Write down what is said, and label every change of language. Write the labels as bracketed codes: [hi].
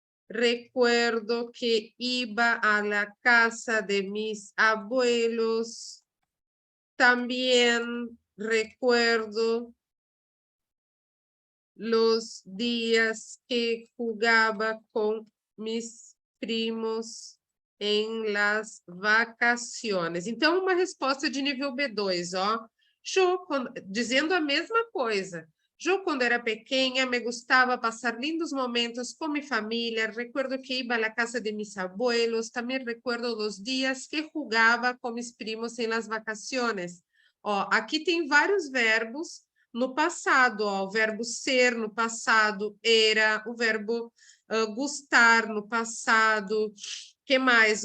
[es] Recuerdo que iba a la casa de mis abuelos. También recuerdo los días que jugaba con mis primos em las vacaciones. [pt] Então, uma resposta de nível B2, ó. Jo, dizendo a mesma coisa. Jo, quando era pequena, me gostava passar lindos momentos com minha família. [es] Recuerdo que iba a la casa de mis abuelos. [pt] Também [es] recuerdo [pt] os dias que jugava com [es] mis [pt] primos em [es] las vacaciones. [pt] Ó, aqui tem vários verbos no passado, ó, o verbo ser no passado era, o verbo gostar no passado, que mais?